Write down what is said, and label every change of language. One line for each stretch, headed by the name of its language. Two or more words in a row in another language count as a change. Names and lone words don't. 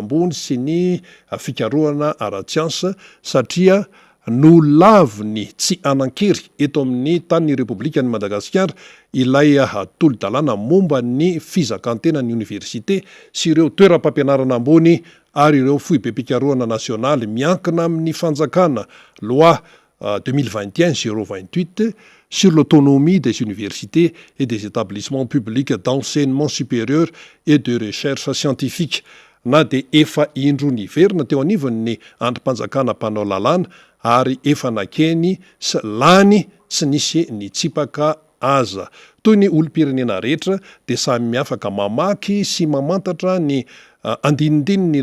Malagasy: ambony sy ny fikarohana ara-tsiansa, satria no laviny tsy anan-kery eto amin'ny tanin'ny Repoblika ny Madagasikara ilay tolo-dalàna momba ny fizakantena ny université sy ireo toeram-pampianarana ambony ary ireo foibe pikarohana nasionaly miankina amin'ny fanjakana
French: loi 2021-028 sur l'autonomie des universités et des établissements publics d'enseignement supérieur et de recherche scientifique.
Malagasy: Na de efa indro niverina teo anivony ny androm-panjakana mpanao lalàna ary efa nakeny sy lany tsy nisy nitsipaka aza. Toy ny olom-pirenena rehetra de samy miafaka mamaky sy mamantatra ny andinindininy